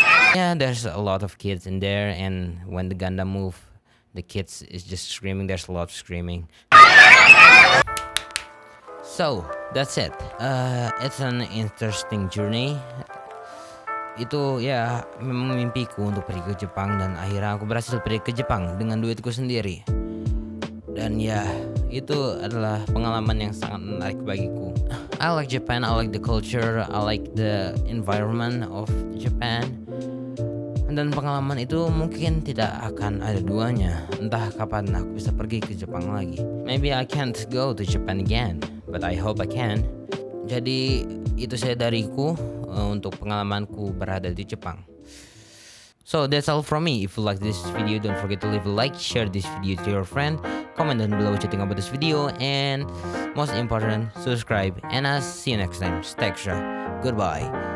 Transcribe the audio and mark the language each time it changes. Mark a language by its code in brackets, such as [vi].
[en] Yeah, there's a lot of kids in there and when the Gundam move, the kids is just screaming. There's a lot of screaming. So, that's it. It's an interesting journey. [id] Itu ya memang mimpiku untuk pergi ke Jepang dan akhirnya aku berhasil pergi ke Jepang dengan duitku sendiri. Dan ya, itu adalah pengalaman yang sangat menarik bagiku. [en] I like Japan, I like the culture, I like the environment of Japan. [id] Dan pengalaman itu mungkin tidak akan ada duanya. Entah kapan aku bisa pergi ke Jepang lagi. [en] Maybe I can't go to Japan again, but I hope I can. [id] Jadi itu saya dariku untuk pengalamanku berada di Jepang. [en] So that's all from me. If you like this video, don't forget to leave a like, share this video to your friend, comment down below what you think about this video, and most important, subscribe. And I'll see you next time. Stay extra. Goodbye.